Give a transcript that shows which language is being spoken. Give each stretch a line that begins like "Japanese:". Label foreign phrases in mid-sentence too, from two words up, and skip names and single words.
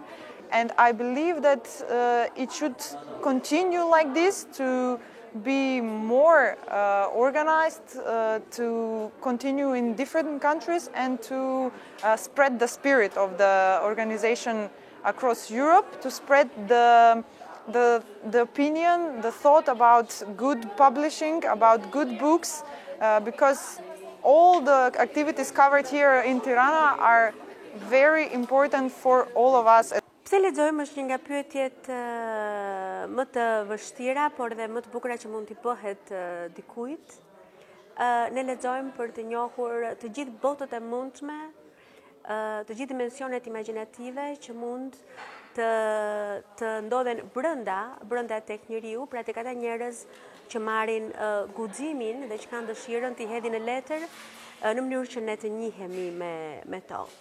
English: And I believe that it should continue like this, to be more organized, to continue in different countries, and to spread the spirit of the organization across Europe, to spread the opinion, the thought about good publishing, about good books, because all the activities covered here in Tirana are very important for all of us.
Albanian: Pse lexojmë është një nga pyetjet më të vështira, por dhe më të bukura që mund t'i bëhet dikujt. Ne lexojmë për të njohur të gjithë botët e mundshme, të gjithë dimensionet imagjinative që mund të ndodhen brenda tek njeriu, pra tek ata njerëz që marrin guximin dhe që kanë dëshirën t'i hedhin në letër në mënyrë që ne të njihemi me to.